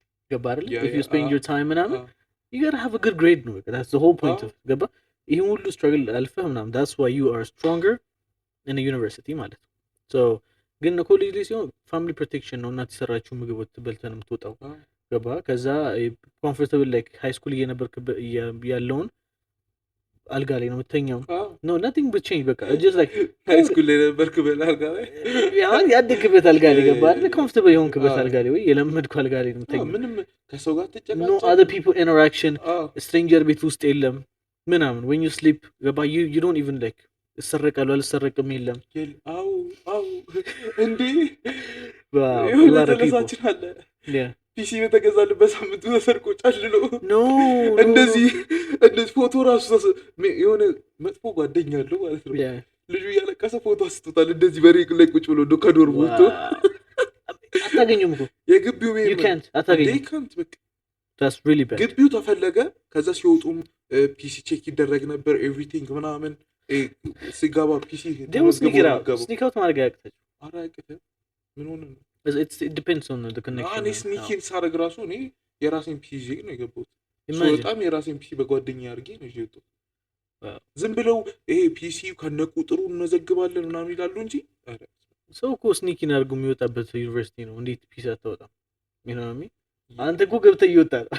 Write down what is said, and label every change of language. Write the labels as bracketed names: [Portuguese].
[English] ገባ አይደል if you spend your time ምናምን you gotta have a good grade ነው that's the whole point of ገባ ይሄን ሁሉ struggle አልፈህ ምናምን that's why you are stronger in a university ማለት ነው so ግን ኮሌጅ ላይ ሲሆን family protection ነው [Amharic] እናት የሰራችው ምግብ በልተህ የምትወጣው ገባ [English] ከዛ comfortable like high school እየነበርክ ያለውን [Amharic] አልጋ ላይ ነው የምትተኛው [English] no nothing but change በቃ just like [Amharic] high school ላይ ነበርክ በአልጋ ላይ ያን ያደግበት አልጋ ላይ ገባ አይደል comfortable የሆንክበት አልጋ ላይ ወይ የለመድኩ አልጋ ላይ ነው የምትተኛው ምንም ከሰው ጋር ተጨቃጨቅ [English] no other people interaction stranger [Amharic] ቤት ውስጥ የለም [English] ምናምን when you sleep ገባ you don't even like [Amharic] እሰረቃሉ አልሰረቅም የለም አው እንዴ ባላረሳችን አለ ፒሲ በተገዛልበት ሳምንቱ ተሰርቆ ጫልሎ እንደዚህ ፎቶ ራሱ የሆነ መጥፎ ጓደኛ አለው ማለት ነው ልጁ እያለቀሰ ፎቶ አስጥቷል እንደዚህ በሬ ላይ ቁጭ ብሎ ከዶር ወጥቶ አታገኙም እኮ የግቢው [English] you can't አታገኙም they can't በቃ that's really bad [Amharic] ግቢው ተፈለገ ከዛ ሲወጡም ፒሲ ቼክ ይደረግ ነበር ኤቭሪቲንግ ምናምን ሲጋባ ፒሲ [English] they will sneak out [Amharic] ማድረግ ያቅታል ኧረ አያቅትም ምን ሆነ ነው [English] it depends on the connection [Amharic] እኔ ስኒኪን ሳደርግ ራሱ እኔ የራሴን ፒሲ ይዤ ነው የገባሁት በጣም የራሴን ፒሲ በጓደኛ አድርጌ ነው ይዤ የወጣሁት ዝም ብለው ይሄ ፒሲ ከነቁጥሩ እንመዘግባለን ምናምን ይላሉ እንጂ ሰው እኮ ስኒኪን አድርጎ የሚወጣበት ዩኒቨርሲቲ ነው እንዴት ፒሲ አታወጣም ምናምን አንተ እኮ ገብተህ እየወጣህ